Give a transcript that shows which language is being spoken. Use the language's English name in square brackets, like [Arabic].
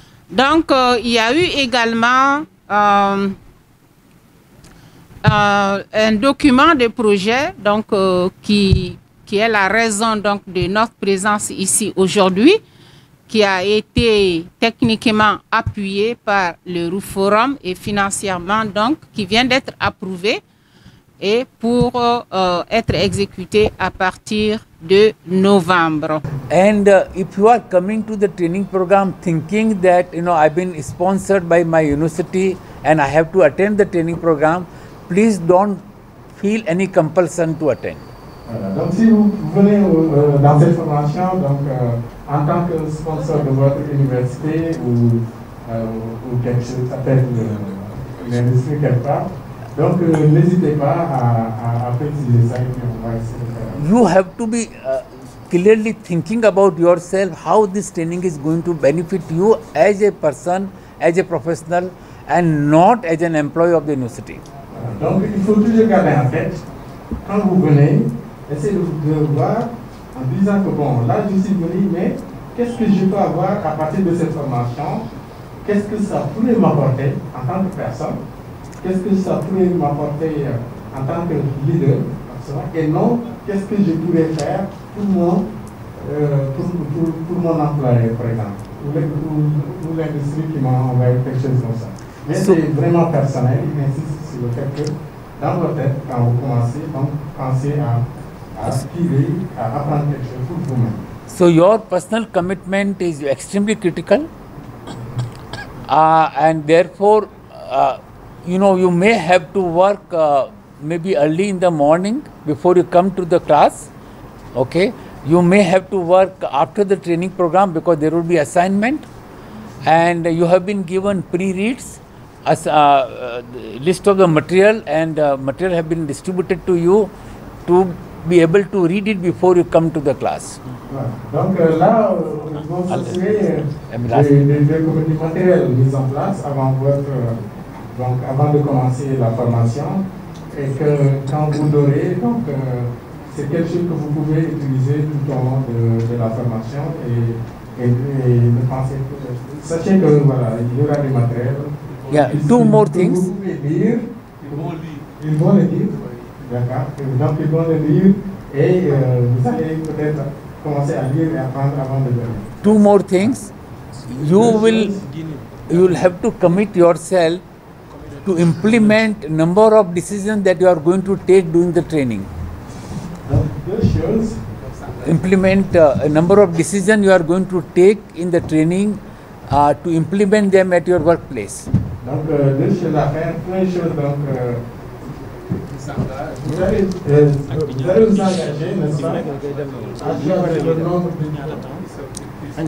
[French] Donc, il y a eu également un document de projet donc, qui est la raison donc, de notre présence ici aujourd'hui, qui a été techniquement appuyé par le Forum et financièrement donc qui vient d'être approuvé et pour être exécuté à partir de novembre. [English] And if you are coming to the training program thinking that I've been sponsored by my university and I have to attend the training program, please don't feel any compulsion to attend. [French] Donc si vous venez dans cette formation en tant que sponsor de votre université ou quelque chose, ça peut être l'industrie quelque part, donc n'hésitez pas à préciser ça et puis on va essayer de faire. [English] You have to be clearly thinking about yourself, how this training is going to benefit you as a person, as a professional and not as an employee of the university. [French] Donc il faut toujours garder en tête, quand vous venez, essayez de voir en disant que bon, là je suis venu, mais qu'est-ce que je peux avoir à partir de cette formation? Qu'est-ce que ça pourrait m'apporter en tant que personne? Qu'est-ce que ça pourrait m'apporter en tant que leader? Et non, qu'est-ce que je pourrais faire pour mon employé, par exemple, ou l'industrie qui m'a envoyé quelque chose comme ça. Mais c'est vraiment personnel, il insiste sur le fait que dans votre tête, quand vous commencez, donc pensez à aspirer, à apprendre quelque chose pour vous-même. [English] So your personal commitment is extremely critical, and therefore, you may have to work maybe early in the morning before you come to the class. Okay, you may have to work after the training program because there will be assignment, and you have been given pre-reads as a list of the material, and material have been distributed to you to be able to read it before you come to the class. [French] Donc là, ils vont s'assurer des matériels mis en place avant de commencer la formation, et que quand vous l'aurez, donc c'est quelque chose que vous pouvez utiliser tout au long de la formation et ne pensez que, sachez que voilà, il y aura des matériels. [English] Yeah, two more things. [French] Vous pouvez lire, ils vont le lire, d'accord. Donc ils vont le lire et vous allez peut-être commencer à lire et apprendre avant de venir. [English] Two more things. You will have to commit yourself to implement number of decisions that you are going to take during the training. [French] Deux choses. [English] Implement a number of decisions you are going to take in the training to implement them at your workplace. [French] Donc, deux choses à faire. Première chose, donc, vous allez vous engager, n'est-ce pas, à travers le nombre de...